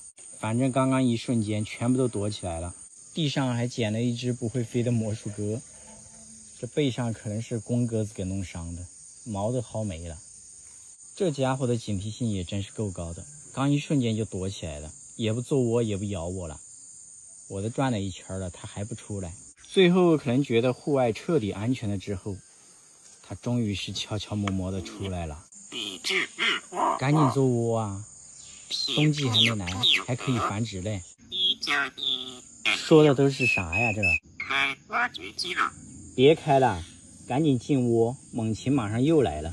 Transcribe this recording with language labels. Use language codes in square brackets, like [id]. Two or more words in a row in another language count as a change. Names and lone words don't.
[zh] 反正剛剛一瞬間全部都躲起來了。地上還撿了一隻不會飛的魔術鴿，這背上可能是公鴿子給弄傷的，毛都薅沒了。這家伙的警惕性也真是夠高的，剛一瞬間就躲起來了，也不做窩，也不咬我了。我都轉了一圈了，它還不出來。最後可能覺得戶外徹底安全了之後，它終於是悄悄摸摸的出來了。趕緊做窩啊！冬季還沒來，還可以繁殖嘞。說的都是啥呀？這個別開了，趕緊進窩，猛禽馬上又來了。